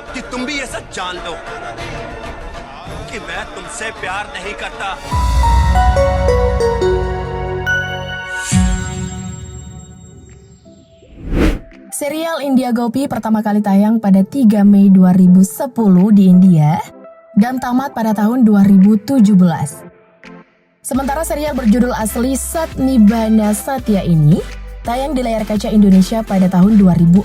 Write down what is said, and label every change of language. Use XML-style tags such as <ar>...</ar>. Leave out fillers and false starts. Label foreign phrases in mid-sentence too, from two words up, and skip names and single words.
<hi>कि तुम भी ये सच जान लो कि मैं तुमसे प्यार नहीं करता।</hi> <id>Serial India Gopi pertama kali tayang pada 3 Mei 2010 di India dan tamat pada tahun 2017. Sementara serial berjudul asli Sat Nibbana Satya ini tayang di layar kaca Indonesia pada tahun 2016.</id>